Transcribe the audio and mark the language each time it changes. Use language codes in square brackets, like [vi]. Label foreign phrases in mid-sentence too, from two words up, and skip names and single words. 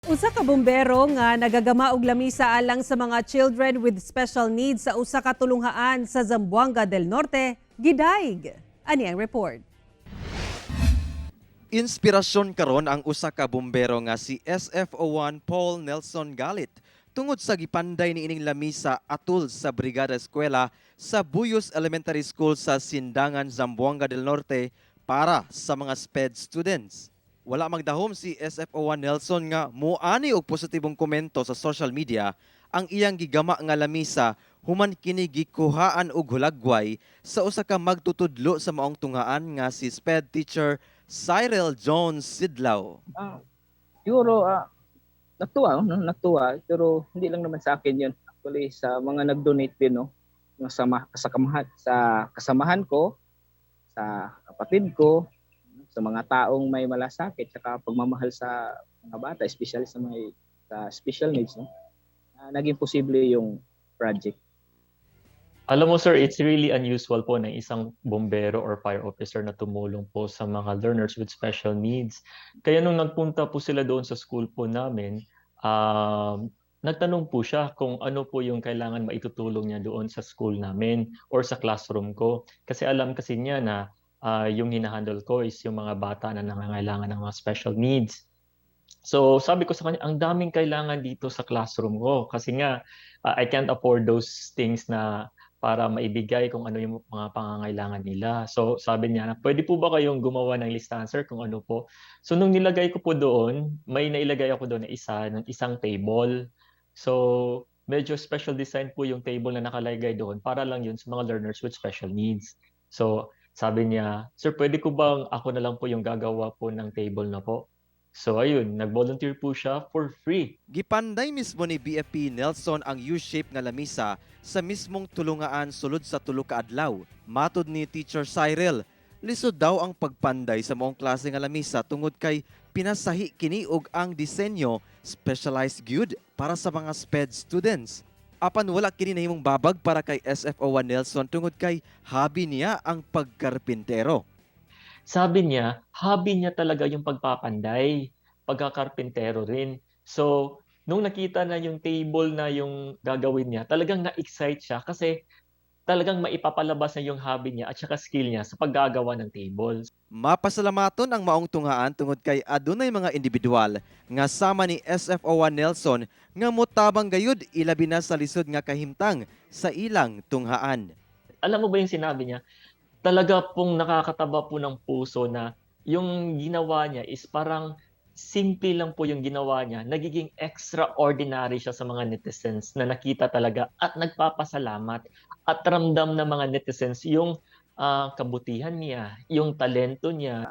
[ceb] Usa ka bombero nga nagagama og lamisa alang sa mga [en] children with special needs [ceb] sa usa ka tulunghaan sa Zamboanga del Norte, gidayg. Ani ang report. Inspirasyon karon ang usa ka bombero nga si SFO1 Paul Nelson Galit tungod sa gipanday ni ining lamisa atul sa Brigada Eskwela sa Buyos Elementary School sa Sindangan, Zamboanga del Norte para sa mga [en] SPED students. [ceb] Wala magdahom si SFO1 Nelson nga muani og positibong komento sa [en] social media [ceb] ang iyang gigama nga lamisa human kini gikuhaan og hulagway sa usa ka magtutudlo sa maong tunghaan nga si [en] SPED teacher [ceb] Cyril Jones Sidlaw. [tl] Siguro natuwa, no? Natuwa, pero hindi lang naman sa akin 'yun. Actually sa mga nag-donate din, no, sa kasamahan ko, sa kapatid ko, sa mga taong may malasakit, saka pagmamahal sa mga bata, especially sa may sa [en] special needs, [tl] no. Naging posible yung project. Alam mo sir, [en] it's really unusual [tl] po na isang bombero or [en] fire officer [tl] na tumulong po sa mga [en] learners with special needs. [tl] Kaya nung nagpunta po sila doon sa school po namin, nagtanong po siya kung ano po yung kailangan maitutulong niya doon sa school namin or sa classroom ko. Kasi alam kasi niya na yung hinahandle ko is yung mga bata na nangangailangan ng mga special needs. So sabi ko sa kanya, ang daming kailangan dito sa classroom ko kasi nga [en] I can't afford those things [tl] na para maibigay kung ano yung mga pangangailangan nila. So sabi niya na pwede po ba kayong gumawa ng listahan sir kung ano po. So nung nilagay ko po doon, may nailagay ako doon na isang table. So medyo [en] special design [tl] po yung table na nakalagay doon para lang yun sa mga [en] learners with special needs. [tl] So sabi niya, sir pwede ko bang ako na lang po yung gagawa po ng table na po? So ayun, nag-volunteer po siya [en] for free. [ceb] Gipanday mismo ni BFP Nelson ang U-shape nga lamisa sa mismong tulungaan sulod sa tulo ka adlaw. Matod ni Teacher Cyril, lisod daw ang pagpanday sa maong klase nga lamisa tungod kay pinasahi kini og ang disenyo specialized gyud para sa mga [en] SPED students. [ceb] Apan wala kini nahimong babag para kay SFO1 Nelson tungod kay hobby niya ang pagkarpintero. [tl] Sabi niya, hobby niya talaga yung pagpapanday, pagkakarpintero rin. So, nung nakita na yung table na yung gagawin niya, talagang na-excite siya kasi talagang maipapalabas na yung hobby niya at saka skill niya sa paggagawa ng tables. [ceb] Mapasalamaton ang maong tunghaan tungod kay adunay mga individual nga sama ni SFO1 Nelson nga motabang gayud ilabi na sa lisod nga kahimtang sa ilang tunghaan. [tl] Alam mo ba yung sinabi niya? Talaga pong nakakataba po ng puso na yung ginawa niya is parang simple lang po yung ginawa niya. Nagiging extraordinary siya sa mga netizens na nakita talaga at nagpapasalamat at ramdam ng mga netizens yung kabutihan niya, yung talento niya.